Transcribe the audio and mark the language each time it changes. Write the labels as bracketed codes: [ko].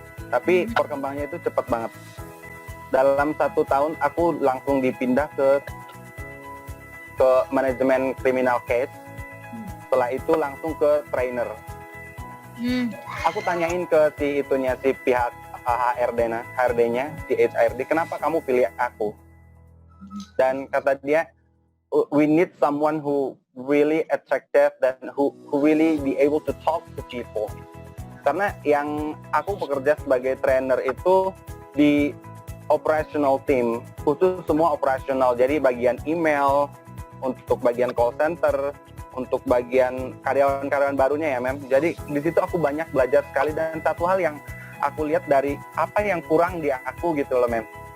[id] Tapi perkembangannya itu cepat banget. Dalam 1 tahun aku langsung dipindah ke manajemen criminal case. Setelah itu langsung ke trainer. Aku tanyain ke si pihak HRD-nya, si HRD, kenapa kamu pilih aku? Dan kata dia, [en] we need someone who really attractive [id] dan [en] who really be able to talk to people. [id] Karena yang aku bekerja sebagai trainer itu di operational team, khusus semua operational. Jadi bagian email, untuk bagian call center, untuk bagian karyawan-karyawan barunya ya mem. Jadi di situ aku banyak belajar sekali dan satu hal yang aku lihat dari apa yang kurang di aku gitu loh mem.